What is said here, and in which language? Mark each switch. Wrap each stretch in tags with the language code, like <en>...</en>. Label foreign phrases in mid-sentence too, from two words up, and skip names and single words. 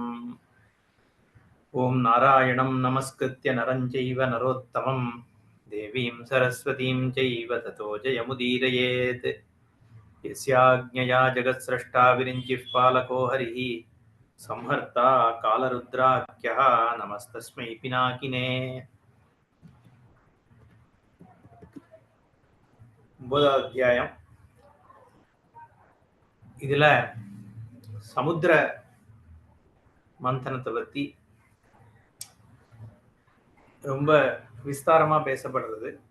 <sa>ओम नारायणं नमस्कृत्य नरं चैव नरोत्तमं देवीं सरस्वतीं चैव ततो जयमुदीरयेत्। यस्याज्ञया जगत्स्रष्टा विरिञ्चिः पालको हरिः संहर्ता कालरुद्राख्यः नमस्तस्मै पिनाकिने।</sa> <ta>9வது அத்தியாயம். இதுல சமுத்திர மந்தனத்தை பத்தி ரொம்ப விஸ்தாரமா பேசப்படுறது.</ta>